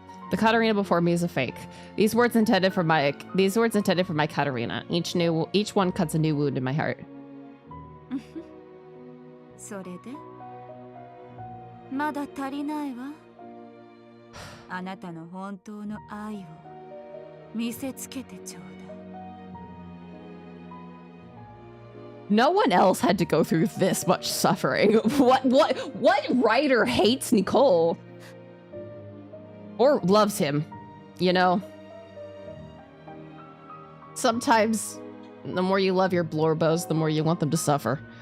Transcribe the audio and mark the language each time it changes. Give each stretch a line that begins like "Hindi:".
English: The Catarina before me is a fake. These words intended for my Catarina. Each one cuts a new wound in my heart.
Japanese: それでまだ足りないわ。あなたの本当の愛を見せつけてちょうだい。
English: No one else had to go through this much suffering. What writer hates Nicole? Or loves him, you know? Sometimes, the more you love your blorbos, the more you want them to suffer.